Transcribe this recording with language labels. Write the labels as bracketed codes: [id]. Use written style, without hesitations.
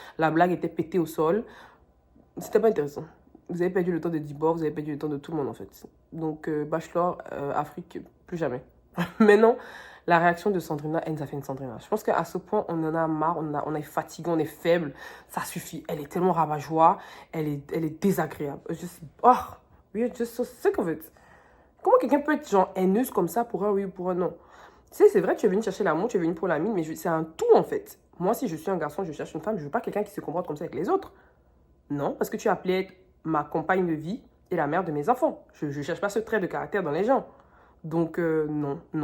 [fr] La blague était pétée au sol. C'était pas intéressant. Vous avez perdu le temps de Dibor, vous avez perdu le temps de tout le monde, en fait. Donc, Bachelor, Afrique, plus jamais. Maintenant, la réaction de Sandrina, elle nous a fait une Sandrina. Je pense qu'à ce point, on en a marre, on est fatigué, on est faible. Ça suffit. Elle est tellement rabat-joie, elle est désagréable. [en] Oh, we're just so sick of it. [fr] Comment quelqu'un peut être genre haineuse comme ça pour un oui ou pour un non? Tu sais, c'est vrai que tu es venu chercher l'amour, tu es venu pour la mine, mais c'est un tout en fait. Moi, si je suis un garçon, je cherche une femme, je veux pas quelqu'un qui se comporte comme ça avec les autres. Non, parce que tu as appelé être ma compagne de vie et la mère de mes enfants. Je cherche pas ce trait de caractère dans les gens. Donc, non.